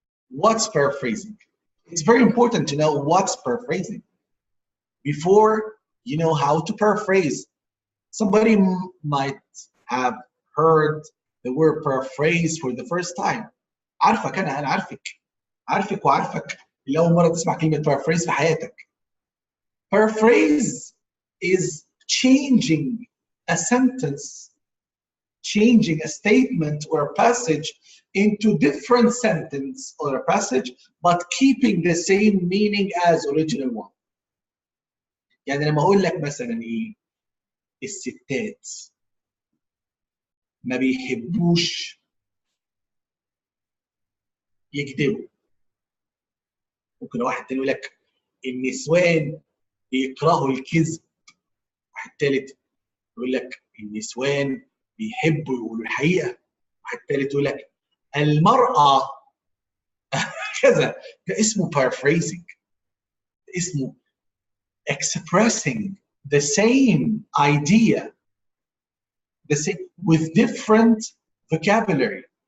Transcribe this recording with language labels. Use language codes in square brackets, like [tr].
[en] What's paraphrasing? It's very important to know what's paraphrasing before you know how to paraphrase. Somebody might have heard the word paraphrase for the first time. [ar] عارفك أنا عارفك وعارفك اللي أول مرة تسمع كلمة paraphrase في حياتك. [en] Paraphrase is changing a sentence, changing a statement or a passage into different sentence or a passage, but keeping the same meaning as original one. [ar] يعني لما أقول لك مثلا إيه؟ الستات ما بيحبوش يكذبوا. ممكن واحد تاني يقول لك النسوان بيكرهوا الكذب. واحد تالت يقول لك النسوان بيحبوا يقولوا الحقيقة. واحد تالت يقول لك المرأة كذا. ده اسمه paraphrasing. ده اسمه [en] expressing the same idea with different vocabulary.